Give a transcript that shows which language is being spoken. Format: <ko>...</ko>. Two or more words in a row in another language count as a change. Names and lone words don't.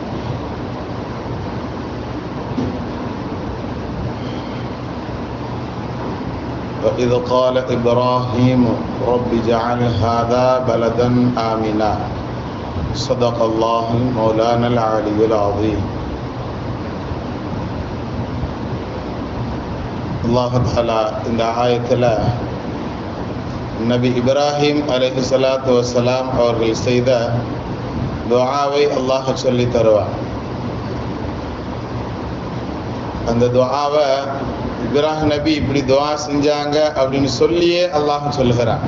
<ar>وإذ قال إبراهيم رب اجعل هذا بلدا آمنا صدق الله مولانا العلي العظيم. الله تعالى</ar> <ta>இந்த ஆயத்தில் நபி இப்ராஹிம்</ta> <ar>عليه الصلاة والسلام</ar> <ta>அவர்கள் செய்த துஆவை அல்லாஹ் சொல்லி தருவார். அந்த துஆவை இப்ராஹிம் நபி இப்படி துஆ செஞ்சாங்க அப்படின்னு சொல்லியே அல்லாஹ் சொல்கிறான்.</ta>